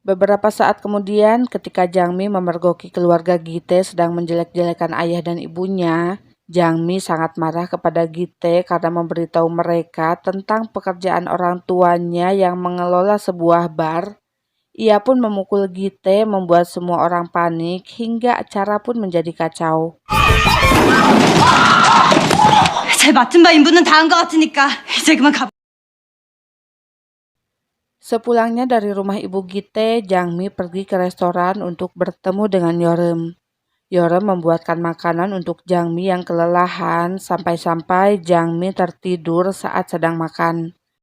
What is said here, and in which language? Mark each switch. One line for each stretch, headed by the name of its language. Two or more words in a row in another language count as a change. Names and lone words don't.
Indonesian: Beberapa saat kemudian, ketika Jangmi memergoki keluarga Gite sedang menjelek-jelekan ayah dan ibunya, Jangmi sangat marah kepada Gite karena memberitahu mereka tentang pekerjaan orang tuanya yang mengelola sebuah bar. Ia pun memukul Gite, membuat semua orang panik hingga acara pun menjadi kacau.
Korean: 제 맡은 바 임무는 다 한 것 같으니까 이제 그만 가.
Indonesian: Sepulangnya dari rumah ibu Gite, Jangmi pergi ke restoran untuk bertemu dengan Yeoreum. Yeoreum membuatkan makanan untuk Jangmi yang kelelahan sampai-sampai Jangmi tertidur saat sedang makan.